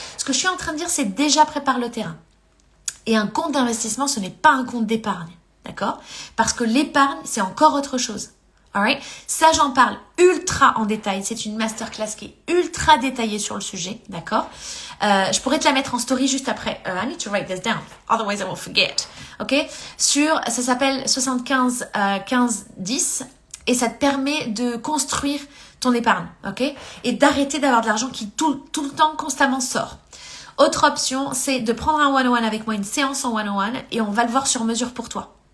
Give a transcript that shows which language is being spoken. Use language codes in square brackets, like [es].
[fr] Ce que je suis en train de dire, c'est déjà prépare le terrain. Et un compte d'investissement, ce n'est pas un compte d'épargne, d'accord, parce que l'épargne c'est encore autre chose. Alright, ça j'en parle ultra en détail. C'est une masterclass qui est ultra détaillée sur le sujet, d'accord. Je pourrais te la mettre en story juste après. [en] I need to write this down, otherwise I will forget. [fr] Ok, ça s'appelle 75-15-10 et ça te permet de construire ton épargne, ok, et d'arrêter d'avoir de l'argent qui tout le temps constamment sort. Autre option, c'est de prendre un one-on-one avec moi, une séance en one-on-one et on va le voir sur mesure pour toi.